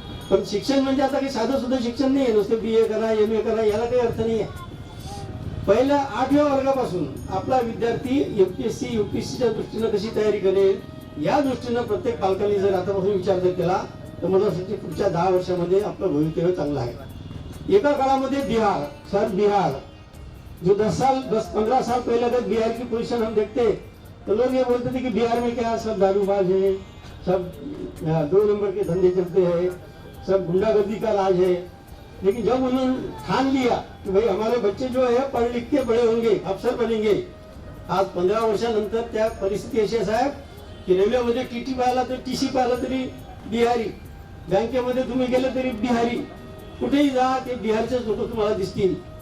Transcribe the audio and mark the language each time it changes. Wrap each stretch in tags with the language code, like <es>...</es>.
<mr>पण शिक्षण म्हणजे आता काही साधं सुद्धा शिक्षण नाही, नुसतं BA करा, MA करा, याला काही अर्थ नाही आहे। पहिल्या 8व्या वर्गापासून आपला विद्यार्थी एमपीएससी यूपीएससीच्या दृष्टीनं कशी तयारी करेल या दृष्टीनं प्रत्येक पालकांनी जर आतापासून विचार जर केला तर मला असं वाटतं पुढच्या 10 वर्षामध्ये आपलं भवितव्य चांगलं आहे. एका काळामध्ये</mr> <hi>बिहार जो 10-15 साल पहले अगर बिहार की पोजीशन हम देखते तो लोग ये बोलते थे कि बिहार में क्या सब दारूबाज है, सब 2 नंबर के धंधे चलते हैं, सब गुंडागर्दी का राज है. लेकिन जब उन्होंने ठान लिया कि भाई हमारे बच्चे जो है पढ़ लिख के बड़े होंगे, अफसर बनेंगे,</hi> <mr>आज 15 वर्षानंतर त्या परिस्थिती अशी आहे साहेब की रेल्वेमध्ये टीटी पाहिला तर टीसी पाहिला तरी बिहारी, बँकेमध्ये तुम्ही गेले तरी बिहारी, कुठेही जा ते बिहारचेच लोक तुम्हाला दिसतील.</mr>